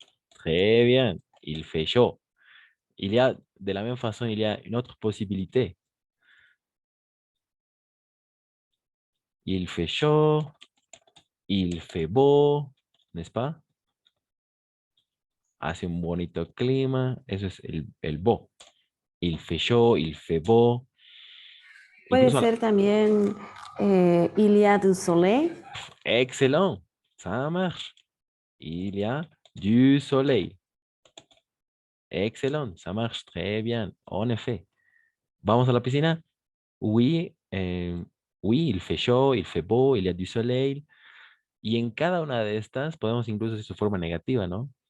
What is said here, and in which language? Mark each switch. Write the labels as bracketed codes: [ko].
[fr] Très bien, il fait chaud. Il y a, de la même façon, il y a une autre possibilité. Il fait chaud, il fait beau, n'est-ce pas? [es] Hace un bonito clima, eso es el beau. [fr] Il fait chaud, il fait beau. [es] Puede Incluso, ser también [fr] il y a du soleil. excellent, ça marche. Il y a du soleil. Excellent, ça marche très bien, en effet. [es] ¿Vamos a la piscina? [fr] Oui, oui, il fait chaud, il fait beau, il y a du soleil. [es] Y en cada una de estas podemos incluso decir su forma negativa, ¿no?